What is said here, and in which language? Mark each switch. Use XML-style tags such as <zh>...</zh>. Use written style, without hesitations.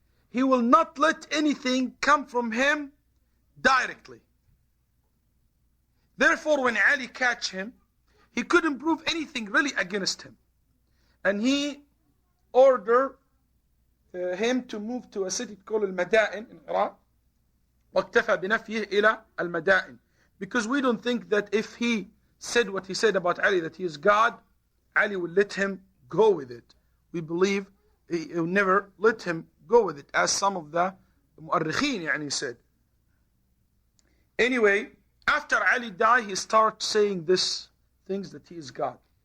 <en>He will not let anything come from him directly. Therefore, when Ali catch him, he couldn't prove anything really against him. And he ordered him to move to a city called Al-Madain in Iraq.</en> <ar>واكتفى بنفيه إلى المدائن.</ar> <en>Because we don't think that if he said what he said about Ali, that he is God, Ali will let him go with it. We believe he will never let him go with it, as some of the mu'arrikhin said. Anyway, after Ali died, he started saying this things that he is God.</en>